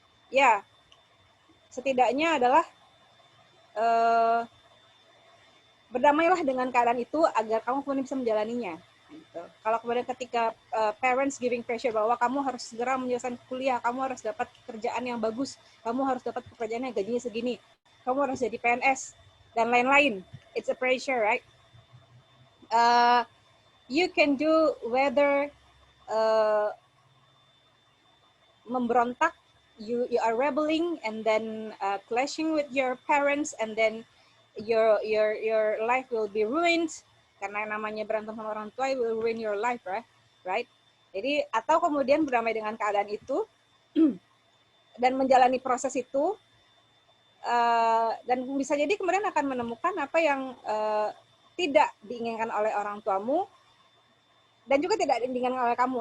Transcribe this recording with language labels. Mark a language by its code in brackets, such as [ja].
[id] Ya, setidaknya adalah berdamailah dengan keadaan itu agar kamu kemudian bisa menjalaninya. Gitu. Kalau kemudian ketika [en] parents giving pressure [id] bahwa kamu harus segera menyelesaikan kuliah, kamu harus dapat pekerjaan yang bagus, kamu harus dapat pekerjaan yang gajinya segini, kamu harus jadi PNS dan lain-lain. [en] It's a pressure, right? You can do whether [id] memberontak, [en] you are rebelling and then clashing with your parents, and then your life will be ruined. [id] Karena namanya berantem sama orang tua, [en] it will ruin your life, right? [id] Jadi atau kemudian berdamai dengan keadaan itu dan menjalani proses itu, dan bisa jadi kemudian akan menemukan apa yang tidak diinginkan oleh orang tuamu dan juga tidak diinginkan oleh kamu.